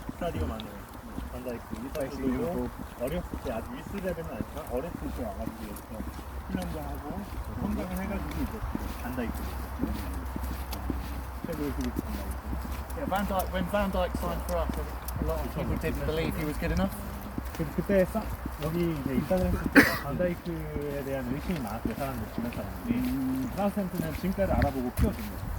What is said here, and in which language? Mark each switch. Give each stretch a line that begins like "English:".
Korean: 사디오 마네, 반다이크 이 선수도 어렸을 때 아주 윗수 레벨은 아니지만 어렸을 때 와가지고 여기서 훈련도 하고 성장을 해가지고 이제 반다이크. 최고의 그룹 반다이크.
English: Yeah, Van Dijk. When Van Dijk signed for us, a lot of people didn't believe he was good enough.
Korean: 그때 여기 이제 입단을 했을 때 반다이크에 대한 의심이 많았어요. 사람들 주변 사람들이. 사우스햄튼은 지금까지 알아보고 키워준 거예요.